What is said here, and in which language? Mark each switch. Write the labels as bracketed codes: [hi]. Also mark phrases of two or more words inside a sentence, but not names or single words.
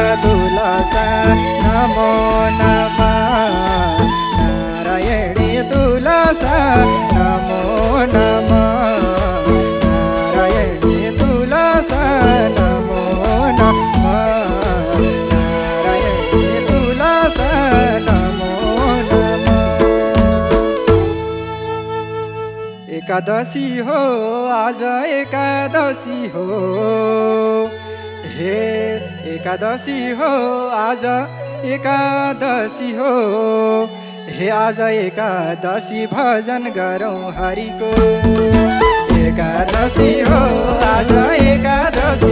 [sa] तुलसा नमो नमः नारायणी तुलसा नमो नमः नारायणी तुलसा नमो नमः नारायणी तुलसा नमो नमः [ne] एकादशी हो आज एकादशी हो हे एकादशी हो आज एकादशी हो हे आज एकादशी भजन गरौँ हरिको एकादशी हो आज एकादशी